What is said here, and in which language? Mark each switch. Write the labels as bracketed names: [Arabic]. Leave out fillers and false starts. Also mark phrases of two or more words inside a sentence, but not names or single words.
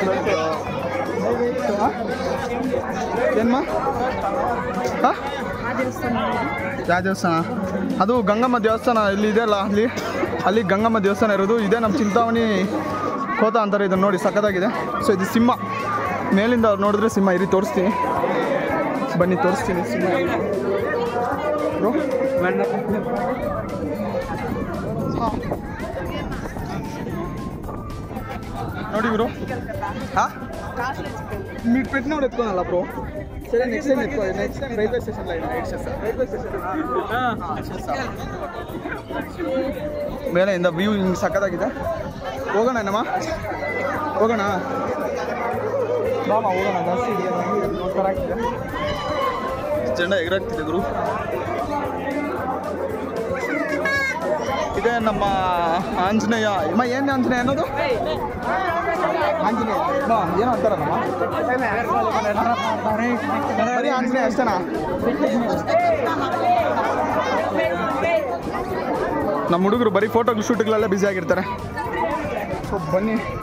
[Kannada] ಏನ್ಮ ಹಾಂ ಯಾವ ದೇವಸ್ಥಾನ ಅದು ಗಂಗಮ್ಮ ದೇವಸ್ಥಾನ ಇಲ್ಲಿ ಇದೆಯಲ್ಲ ಅಲ್ಲಿ ಗಂಗಮ್ಮ ದೇವಸ್ಥಾನ ಇರೋದು ಇದೇ ನಮ್ಮ ಚಿಂತಾಮಣಿ ಕೋತ ಅಂತಾರೆ ಇದನ್ನು ನೋಡಿ ಸಖತ್ತಾಗಿದೆ ಸೊ ಇದು ಸಿಂಹ ಮೇಲಿಂದ ಅವ್ರು ನೋಡಿದ್ರೆ ಸಿಂಹ ಇರಿ ತೋರಿಸ್ತೀನಿ ಬನ್ನಿ ತೋರಿಸ್ತೀನಿ ಸಿಂಹ ನೋಡಿ ಇವರು ಹಾಂ [Telugu] మీరు పెట్టినప్పుడు ఎత్తుకోవాలా బ్రో సరే [English] next time [Telugu] ఎత్తుకోవాలి [English] next time railway stationలో railway station [Kannada] ಮೇಲೆಯಿಂದ ವ್ಯೂ ಹಿಂಗೆ ಸಕ್ಕತ್ತಾಗಿದೆ ಹೋಗೋಣ ಏನಮ್ಮ ಹೋಗೋಣ ಬಾಮ ಹೋಗೋಣ ಜಾಸ್ತಿ ಇದೆ ಆಗ್ತಿದೆ ಜೆಂಡ ಎಗರಾಗ್ತಿದೆ ಗುರು ಇದೇ ನಮ್ಮ ಆಂಜನೇಯ ಅಮ್ಮ ಏನು ಆಂಜನೇಯ ಅನ್ನೋದು ಆಂಜನೇಯ ಬಾ ಏನೋ ಅಂತಾರಲ್ಲಮ್ಮ ಬರೀ ಆಂಜನೇಯ ಅಷ್ಟೇನಾ ನಮ್ಮ ಹುಡುಗರು ಬರೀ [English] photo shootಗಳಲ್ಲೇ [Kannada] ಬ್ಯುಸಿ ಆಗಿರ್ತಾರೆ ಸೊ ಬನ್ನಿ